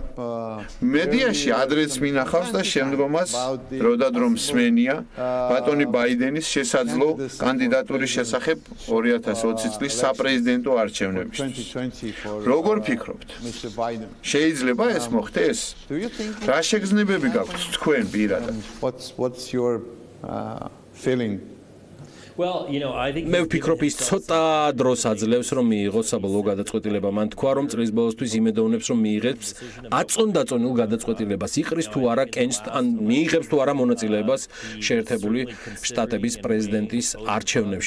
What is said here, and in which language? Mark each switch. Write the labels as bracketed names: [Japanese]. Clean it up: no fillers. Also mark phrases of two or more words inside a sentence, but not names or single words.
[Georgian] მედიაში ადრეც მინახავს და შემდგომაც დროდადრო მსმენია ბატონი ბაიდენის შესაძლო კანდიდატურის შესახებ 2020 წლის საპრეზიდენტო არჩევნებისთვის. როგორ ფიქრობთ? შეიძლება ეს მოხდეს? რა შეგრძნებები გაქვთ თქვენ პირადად? [English] What's your feeling? [Georgian] მე ვფიქრობ, ის ცოტა დროს აძლევს, რომ მიიღოს საბოლოო გადაწყვეტილება. მან თქვა, რომ წლის ბოლოსთვის იმედოვნებს, რომ მიიღებს აწონდაწონილ გადაწყვეტილებას. იყრის თუ არა კენჭს, ან მიიღებს თუ არა მონაწილეობას შეერთებული შტატების პრეზიდენტის არჩევნებში.